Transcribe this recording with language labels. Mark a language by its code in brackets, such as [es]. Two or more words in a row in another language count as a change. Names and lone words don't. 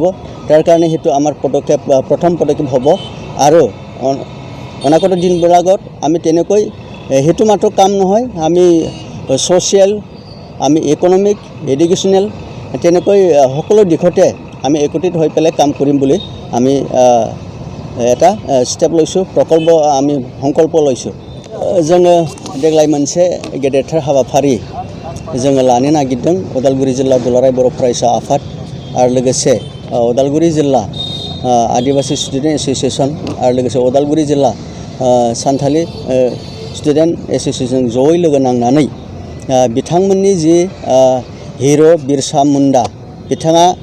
[as] তাৰ কাৰণে সেইটো আমাৰ পদক্ষেপ প্ৰথম পদক্ষেপ হ'ব। আৰু অনাগত দিনবিলাকত আমি তেনেকৈ সেইটো মাত্ৰ কাম নহয়, আমি ছ'চিয়েল, আমি ইকনমিক, এডুকেশ্যনেল তেনেকৈ সকলো দিশতে আমি একত্ৰিত হৈ পেলাই কাম কৰিম বুলি আমি এটা ষ্টেপ লৈছোঁ, প্ৰকল্প আমি সংকল্প লৈছোঁ। [brx] जोङो देग्लाय मोनसे गेदेरथार हाबाफारि जोङो लानो नागिरदों उदालगुरि जिल्ला दुलाराय बर' फरायसा आफाद आरो लोगोसे उदालगुरि जिल्ला आदिबासी स्टुडेन्ट एस'सिएशन आरो लोगोसे उदालगुरि जिल्ला सानथालि स्टुडेन्ट एस'सिएशन जयै लोगो नांनानै बिथांमोननि जि हिर' बिरसा मुन्डा बिथाङा